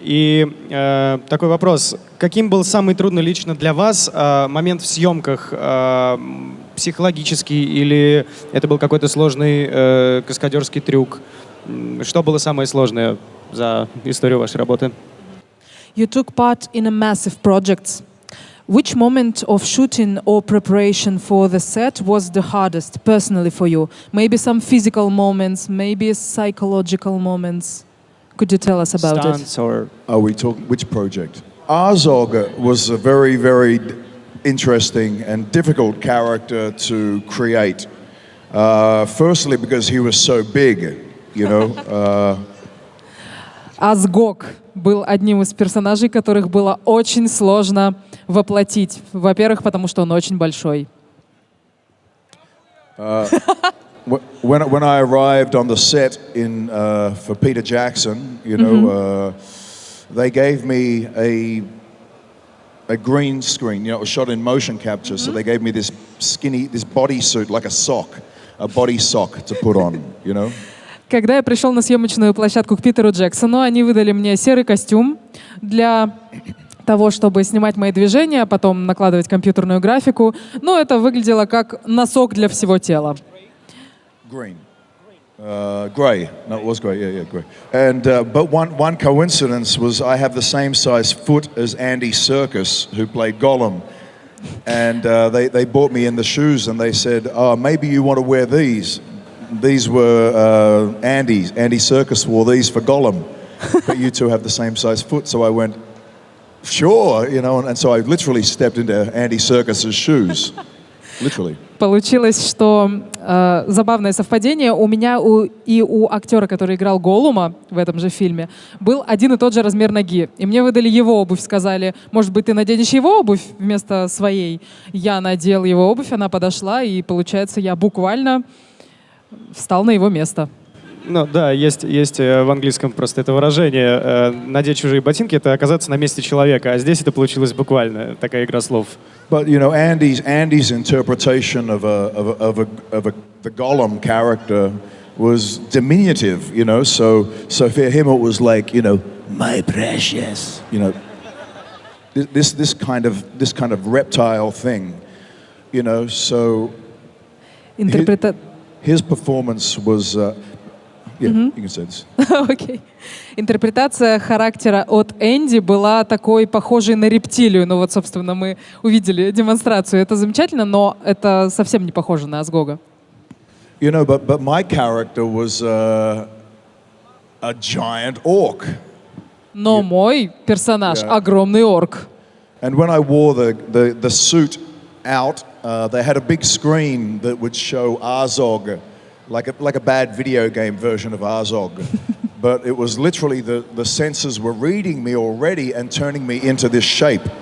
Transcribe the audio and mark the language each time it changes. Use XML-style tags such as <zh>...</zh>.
<ru>И такой вопрос. Каким был самый трудный лично для вас момент в съемках? Психологический или это был какой-то сложный каскадерский трюк? Что было самое сложное за историю вашей работы?</ru> <en>You took part in a massive project. Which moment of shooting or preparation for the set was the hardest personally for you? Maybe some physical moments, maybe psychological moments. Could you tell us about Stunts it? or... Are we talking, which project? Azog was a very, very interesting and difficult character to create. Firstly, because he was so big, you know.</en> <ru>Азог был одним из персонажей, которых было очень сложно воплотить. Во-первых, потому что он очень большой.</ru> <en>When I arrived on the set for Peter Jackson, you know, they gave me a green screen. You know, it was shot in motion capture, so they gave me this bodysuit, like a body sock to put on, you know.</en> <ru>Когда я пришел на съемочную площадку к Питеру Джексону, они выдали мне серый костюм для того, чтобы снимать мои движения, а потом накладывать компьютерную графику. Но это выглядело как носок для всего тела.</ru> <en>Green. Grey. No, it was grey. Yeah, grey. And but one coincidence was I have the same size foot as Andy Serkis, who played Gollum. And they bought me in the shoes, and they said, "Oh, maybe you want to wear these." These were Andy Serkis wore these for Gollum, but you two have the same size foot. So I went, sure, you know, and so I literally stepped into Andy Serkis's shoes, literally.</en> <ru>Получилось, что забавное совпадение. У меня и у актера, который играл Голлума в этом же фильме, был один и тот же размер ноги. И мне выдали его обувь, сказали, может быть, ты наденешь его обувь вместо своей. Я надел его обувь, она подошла, и, получается, я буквально встал на его место. Ну да, есть в английском просто это выражение. Надеть чужие ботинки — это оказаться на месте человека, а здесь это получилось буквально, такая игра слов.</ru> <en>But you know, Andy's interpretation of the Gollum character was diminutive, you know. So for him it was like, you know, my precious, you know, this kind of reptile thing, you know. So his performance was. Yeah, you can say this. Okay.</en> <ru>Интерпретация характера от Энди была такой, похожей на рептилию. Ну вот, собственно, мы увидели демонстрацию. Это замечательно, но это совсем не похоже на Азгога.</ru> <en>You know, but my character was a giant orc.</en> <ru>Но мой персонаж огромный орк.</ru> <en>And when I wore the suit out, they had a big screen that would show Azog. Like a bad video game version of Azog. but it was literally the senses were reading me already and turning me into this shape.</en>